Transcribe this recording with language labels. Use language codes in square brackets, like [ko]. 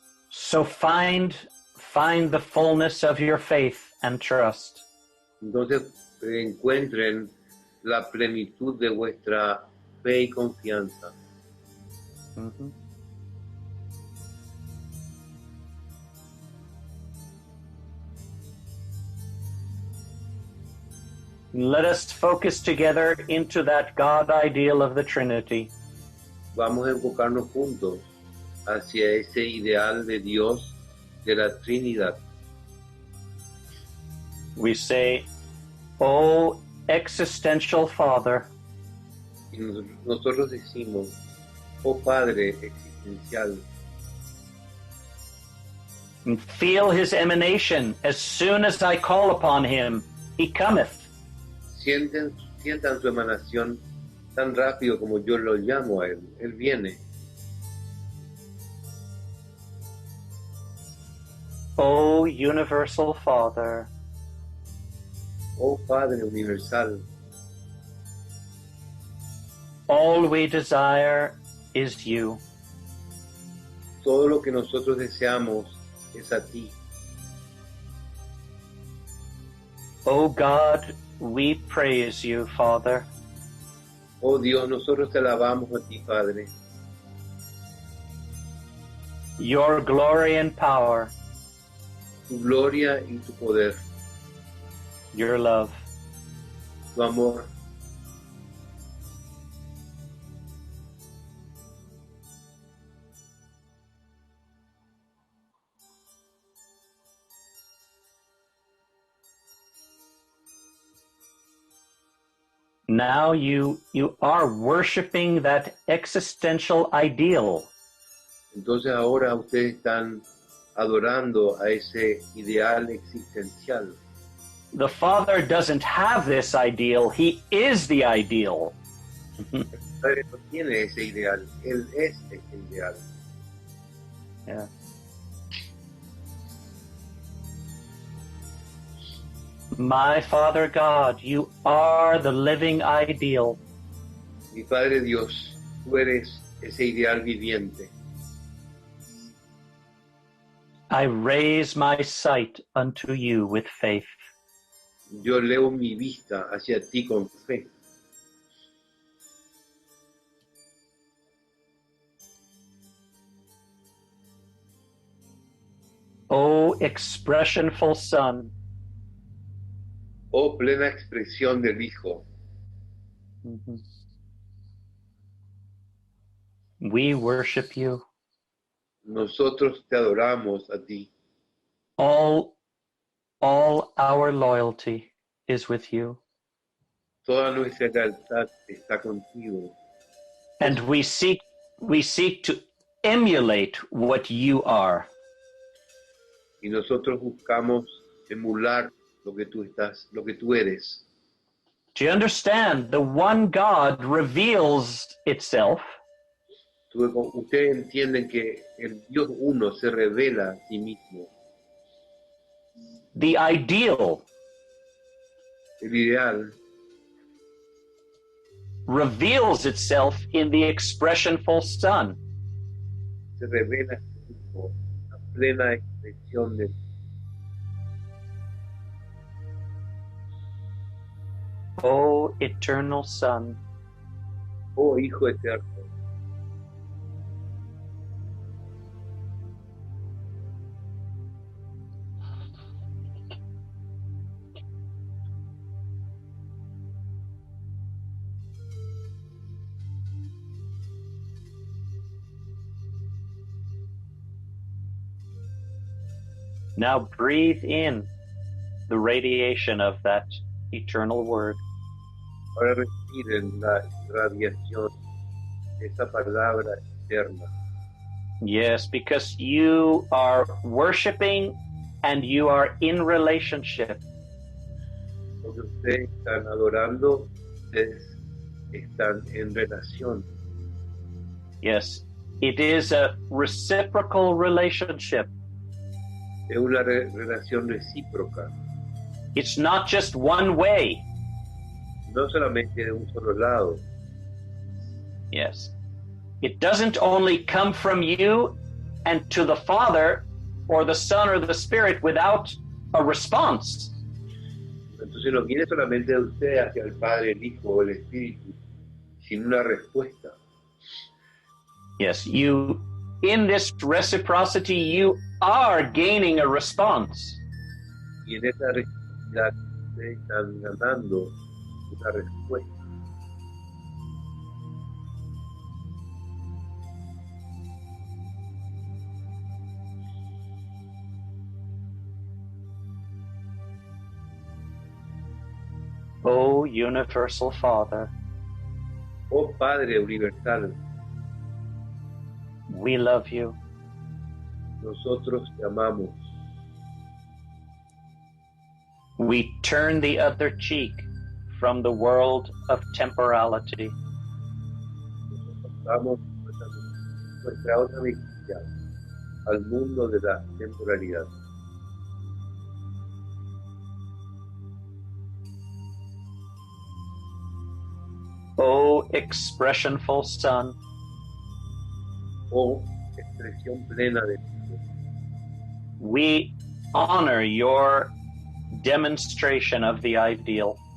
[en] So find the fullness of your faith and trust. [es] Entonces encuentren la plenitud de vuestra fe y confianza. Mm-hmm. [en] Let us focus together into that God ideal of the Trinity. [es] Vamos a enfocarnos juntos hacia ese ideal de Dios de la Trinidad. [en] We say, "O existential Father." [es] Y nosotros decimos, oh Padre existencial. [en] And feel his emanation. As soon as I call upon him, he cometh. [es] Sientan su emanación tan rápido como yo lo llamo a él. Él viene. [en] O universal Father. [es] Oh Padre universal. [en] All we desire is you. [es] Todo lo que nosotros deseamos es a ti. [en] O God, we praise you, Father. [es] Oh Dios, nosotros te alabamos a ti, Padre. [en] Your glory and power. [es] Tu gloria y tu poder. [en] Your love. [es] Tu amor. [en] Now you are worshiping that existential ideal [es] Entonces ahora ustedes están adorando a ese ideal existencial. [en] The Father doesn't have this ideal, He is the ideal. [es] El Padre no tiene ese ideal, Él es ese ideal. Yeah. [en] My Father God, you are the living ideal. [es] Mi Padre Dios, tú eres ese ideal viviente. [en] I raise my sight unto you with faith. [es] Yo leo mi vista hacia ti con fe. [en] O expressionful Son, [es] Oh plena expresión del Hijo, [en] we worship you. [es] nosotros te adoramos a ti. [en] All our loyalty is with you. [es] Toda nuestra lealtad está contigo. [en] And we seek to emulate what you are. [es] Y nosotros buscamos emular lo que tú eres. [en] Do you understand? The one God reveals itself [es] Ustedes entienden que el Dios uno se revela a sí mismo. [en] the ideal [es] El ideal [en] reveals itself in the expressionful Son. [es] se revela a sí mismo, la plena expresión de [en] O eternal Son, [es] oh Hijo eterno. [en] now breathe in the radiation of that eternal word. [es] Ahora respiren la radiación de esa palabra eterna. [en] Yes, because you are worshiping and you are in relationship. [es] Porque ustedes están adorando, ustedes están en relación. [en] Yes, it is a reciprocal relationship. [es] Es una relación recíproca, [en] It's not just one way. [es] no solamente de un solo lado. Yes. [en] It doesn't only come from you and to the Father or the Son or the Spirit without a response. [es] Entonces no viene solamente de usted hacia el Padre, el Hijo o el Espíritu, sin una respuesta. [en] Yes, you, in this reciprocity, you are gaining a response. [es] Y en esa reciprocidad ustedes están ganando una respuesta. [en] O universal Father, [es] Oh Padre universal, [en] we love you. [es] nosotros te amamos. [en] We turn the other cheek from the world of temporality. [es] Damos nuestra otra mejilla al mundo de la temporalidad. [en] O expressionful Son, [es] Oh expresión plena de Dios. [en] we honor your demonstration of the ideal.